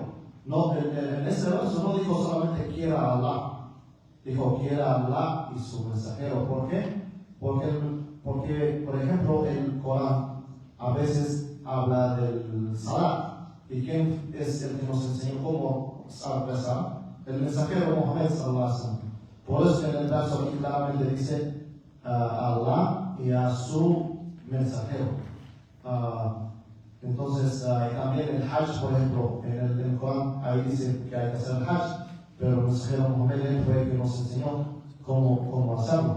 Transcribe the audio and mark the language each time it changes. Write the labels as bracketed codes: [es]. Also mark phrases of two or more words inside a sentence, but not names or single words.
[es] No, en ese verso no dijo solamente quiera a Allah, dijo quiera a Allah y su mensajero. ¿Por qué? Porque, por ejemplo, el Corán a veces habla del salat. ¿Y quién es el que nos enseñó cómo rezar? El mensajero Muhammad [ar] صلى الله عليه وسلم. [es] Por eso en el verso aquí claramente dice a Allah y a su mensajero. Entonces, también el Hajj, por ejemplo, en el Corán, ahí dice que hay que hacer el Hajj, pero el mensajero Muhammad fue el que nos enseñó cómo hacerlo.